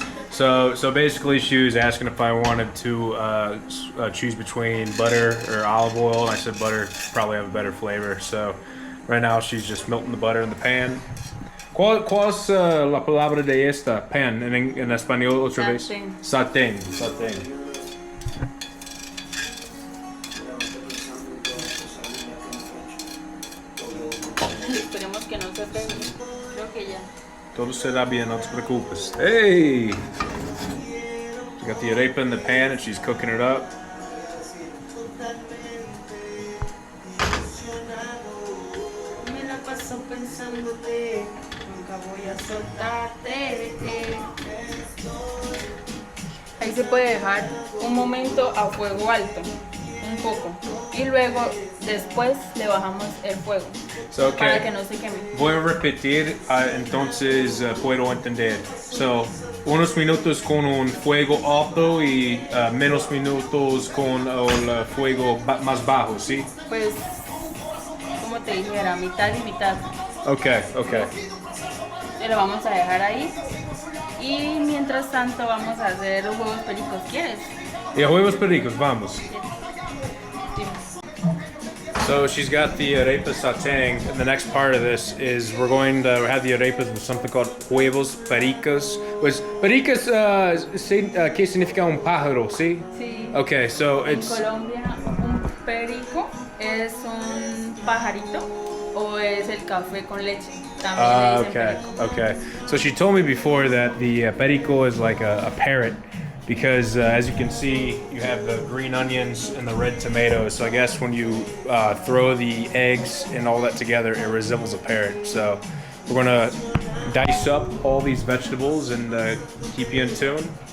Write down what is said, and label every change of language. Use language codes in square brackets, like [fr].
[en] So basically, she was asking if I wanted to choose between butter or olive oil, and I said butter probably have a better flavor. So right now she's just melting the butter in the pan. [es] ¿Cuál es la palabra de esta pan en español otra vez? Sartén. Sartén. Esperemos que no se pegue. Creo que ya. Todo será bien, no te preocupes. Hey! [en] She got the arepa in the pan and she's cooking it up. [es] Me la paso pensándote, nunca voy a soltarte. Ahí se puede dejar un momento a fuego alto, un poco. Y luego, después le bajamos el fuego [en] So, [es] para [en] okay. [es] que no se queme. Voy a repetir, entonces puedo entender. So, unos minutos con un fuego alto y menos minutos con el fuego más bajo, ¿sí? Pues, como te dijera, mitad y mitad. [en] Okay. [es] Y lo vamos a dejar ahí. Y mientras tanto vamos a hacer los huevos pericos. ¿Quieres? Y a huevos pericos, vamos. Dime. [en] So she's got the arepa sauteing, and the next part of this is we're going to have the arepas with something called huevos pericos. [es] Pues pericos, ¿qué significa un pájaro, sí? Sí. [en] Okay, so [es] En [en] it's [es] Colombia, un perico es un pajarito o es el café con leche. También le dicen perico. [en] okay. So she told me before that the perico is like a parrot because as you can see, you have the green onions and the red tomatoes. So I guess when you throw the eggs and all that together, it resembles a parrot. So we're gonna dice up all these vegetables and keep you in tune.